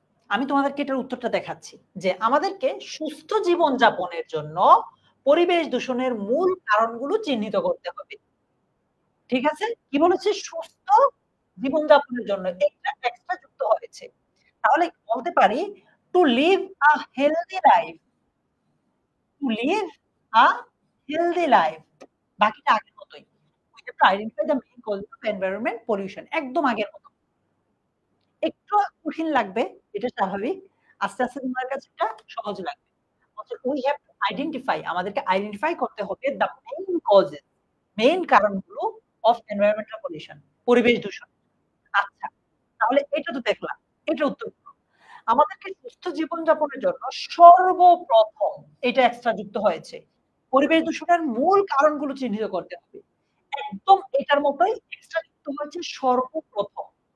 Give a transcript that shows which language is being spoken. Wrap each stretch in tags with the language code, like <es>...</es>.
<bn>আমি তোমাদেরকে এটার উত্তরটা দেখাচ্ছি যে আমাদেরকে সুস্থ জীবন যাপনের জন্য পরিবেশ দূষণের মূল কারণগুলো চিহ্নিত করতে হবে। ঠিক আছে? কি বলেছে? সুস্থ জীবন যাপনের জন্য এটা এক্সট্রা যুক্ত হয়েছে। তাহলে বলতে পারি</bn> <en>To live a healthy life, to live a healthy life.</en> <bn>বাকিটা আগের মতোই।</bn> <en>We have to identify the main causes of environment pollution</en> <bn>একদম আগের মতো। একটু কঠিন লাগবে, এটা স্বাভাবিক। আস্তে, আস্তে তোমার কাছে এটা সহজ লাগবে।</bn> <en>we have to identify</en> <bn>আমাদেরকে আইডেন্টিফাই করতে হবে</bn> <en>the main causes,</en> <bn>মেইন কারণগুলো</bn> <en>of environmental pollution</en> <bn>পরিবেশ দূষণ। আচ্ছা, তাহলে এটা তো দেখলাম। এটার উত্তর কি? আমাদেরকে সুস্থ জীবনযাপনের জন্য সর্বপ্রথম এটা এক্সট্রা যুক্ত হয়েছে। পরিবেশ দূষণের মূল কারণগুলো চিহ্নিত করতে হবে। একদম এটার মতোই এক্সট্রা যুক্ত হয়েছে সর্বপ্রথম।</bn>